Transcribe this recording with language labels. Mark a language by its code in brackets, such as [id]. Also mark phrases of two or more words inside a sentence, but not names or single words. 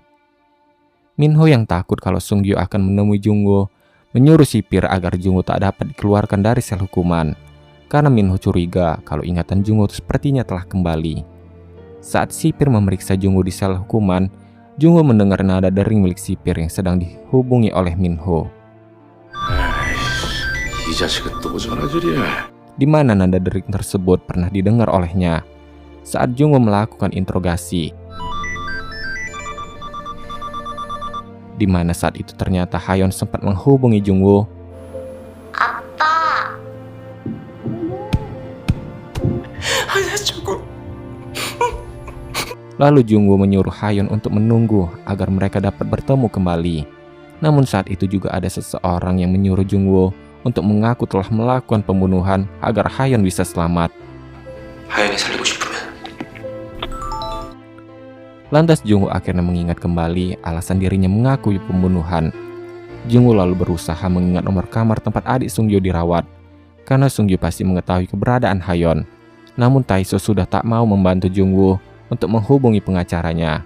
[id] Minho yang takut kalau Sungyo akan menemui Jungwoo menyuruh sipir agar Jungwoo tak dapat dikeluarkan dari sel hukuman, karena Minho curiga kalau ingatan Jungwoo sepertinya telah kembali. Saat sipir memeriksa Jungwoo di sel hukuman, Jungwoo mendengar nada dering milik sipir yang sedang dihubungi oleh Minho. [ko] 이 자식은 또 전화질이야. [id] Di mana nada dering tersebut pernah didengar olehnya saat Jungwoo melakukan interogasi. Di mana saat itu ternyata Hayeon sempat menghubungi Jungwoo. [ko] 아빠. [id] Lalu Jungwoo menyuruh Hayeon untuk menunggu agar mereka dapat bertemu kembali. Namun saat itu juga ada seseorang yang menyuruh Jungwoo untuk mengaku telah melakukan pembunuhan agar Hayeon bisa selamat. [ko] 하연이 살리고 싶으면 [id] Lantas Jungwoo akhirnya mengingat kembali alasan dirinya mengakui pembunuhan. Jungwoo lalu berusaha mengingat nomor kamar tempat adik Sungyo dirawat, karena Sungyo pasti mengetahui keberadaan Hayeon. Namun Taeso sudah tak mau membantu Jungwoo untuk menghubungi pengacaranya.